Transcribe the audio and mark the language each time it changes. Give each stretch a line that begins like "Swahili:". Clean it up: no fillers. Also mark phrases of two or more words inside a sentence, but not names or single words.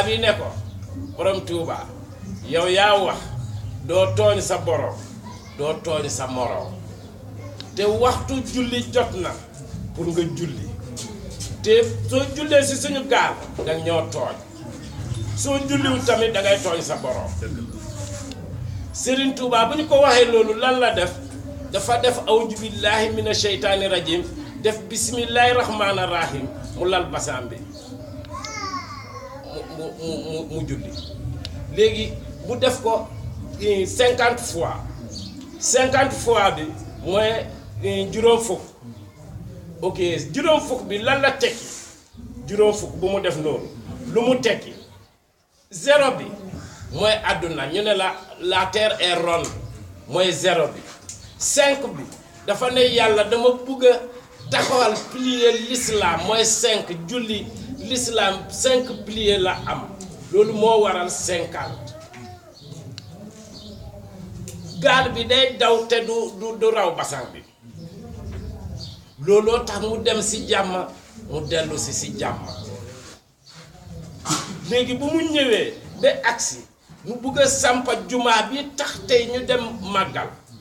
Wolof: bi ne ko borom Touba yow ya wax do togn sa borom do togn sa morom te waxtu julli jotna pour nga julli te so julle ci suñu gal dag ñoo togn so julliwu tamit da ngay togn sa borom Serigne Touba buñ ko waxe lolu lan la def dafa def
Arabic: أعوذ بالله من الشيطان الرجيم
Wolof: def
Arabic: بسم الله الرحمن الرحيم
Wolof: mu lal basam bi mu julli legi bu def ko 50 fois bi moy juroom fuk ok juroom fuk bi lan la tekki juroom fuk bu mu def non lu mu tekki zéro bi moy aduna ñu ne
French: la terre est ronde
Wolof: moy zéro bi 5 bi dafa ne yalla dama bëgg taxawal
French: plier l'islam
Wolof: moy 5 julli l'islam 5 plier la am lolu mo waral 50 gal bi day daw te du raw basang bi lolo tax mu dem ci jamm mu delu ci jamm legi bu mu ñëwé be aksi mu bëgg sampa juma bi tax tay ñu dem magal